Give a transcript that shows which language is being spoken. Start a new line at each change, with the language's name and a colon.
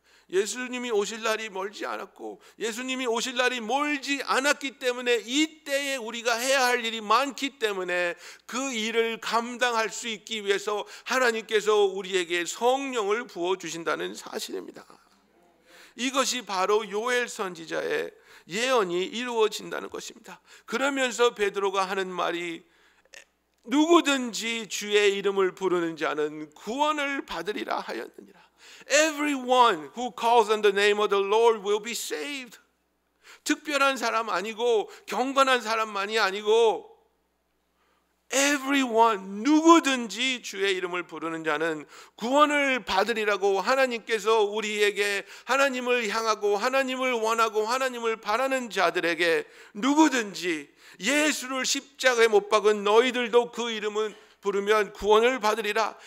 Korean: 예수님이 오실 날이 멀지 않았고 예수님이 오실 날이 멀지 않았기 때문에 이때에 우리가 해야 할 일이 많기 때문에 그 일을 감당할 수 있기 위해서 하나님께서 우리에게 성령을 부어주신다는 사실입니다. 이것이 바로 요엘 선지자의 예언이 이루어진다는 것입니다. 그러면서 베드로가 하는 말이 누구든지 주의 이름을 부르는 자는 구원을 받으리라 하였느니라.
English: Everyone who calls on the name of the Lord will be saved.
Korean: 특별한 사람 아니고 경건한 사람만이 아니고 everyone, 누구든지 주의 이름을 부르는 자는 구원을 받으리라고 하나님께서 우리에게, 하나님을 향하고 하나님을 원하고 하나님을 바라는 자들에게, 누구든지 예수를 십자가에 못 박은 너희들도 그 이름은 부르면 구원을 받으리라.